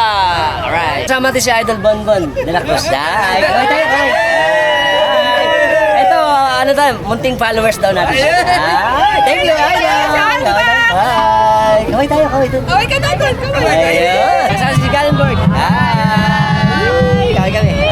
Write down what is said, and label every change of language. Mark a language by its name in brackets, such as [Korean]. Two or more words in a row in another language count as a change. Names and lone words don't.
[Filipino] Alright. Kasama natin si Idol Bonbon de la Cruz. Kaway tayo. Ito, ano tayo, munting followers daw natin. [English] Thank you, [Filipino] Idol. Kaway tayo. Kaway ka natin. Ayun. Kasama si Galenberg. Hi. Kaway kami.